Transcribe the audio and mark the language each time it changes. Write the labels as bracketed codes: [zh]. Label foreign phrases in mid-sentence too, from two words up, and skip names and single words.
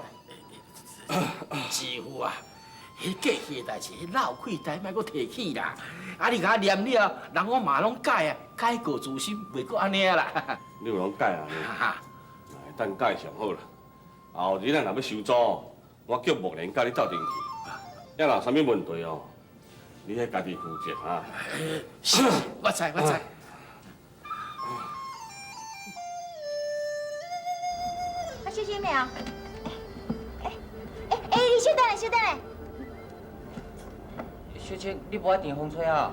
[nan] 师傅啊，迄过去的代志，迄老气代莫搁提起啦。你甲我念了，人我嘛拢改啊，改过自新，袂搁安尼啊啦。你有拢改啊？等改上好啦。后日咱若要收租，我叫木莲甲你斗阵去。要若有啥物问题哦，你迄家己负责啊。是，我知。啊，小心没有？你稍等下。小青，你无爱电风吹啊？